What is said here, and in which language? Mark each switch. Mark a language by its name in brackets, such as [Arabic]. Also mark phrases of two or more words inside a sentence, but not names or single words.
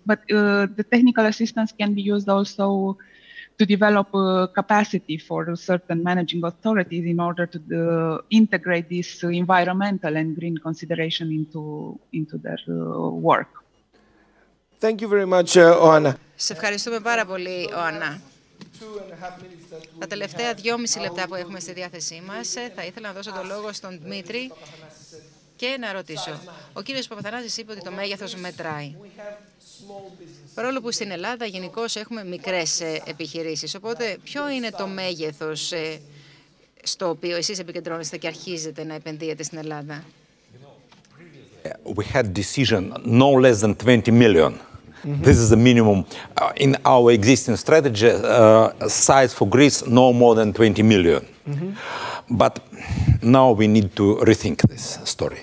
[English] But the technical assistance can be used also to develop capacity for certain managing authorities in order to integrate this environmental and green consideration into their work. Thank you very much, Oana. [Greek] Σε ευχαριστούμε πάρα πολύ, Οάννα. Τα τελευταία 2,5 λεπτά που έχουμε στη διάθεσή μας, θα ήθελα να δώσω το λόγο στον Δημήτρη και να ρωτήσω. Ο κύριος Παπαθανάσης είπε ότι το μέγεθος μετράει. Παρόλο που στην Ελλάδα γενικώς έχουμε μικρές επιχειρήσεις. Οπότε ποιο είναι το μέγεθος στο οποίο εσείς επικεντρώνεστε και αρχίζετε να επενδύετε στην Ελλάδα? [English] We had decision no less than 20 million. This is the minimum. In our existing strategy, size for Greece, no more than 20 million. But now we need to rethink this story.